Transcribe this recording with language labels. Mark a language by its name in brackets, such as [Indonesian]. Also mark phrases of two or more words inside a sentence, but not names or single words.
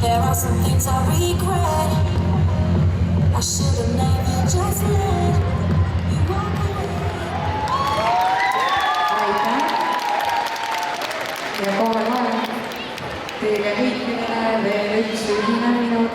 [English] about some things I regret. I should have never just let you walk away. [Estonian] Aitäh ja kohe-kohe teile kõikidele veel üks ühine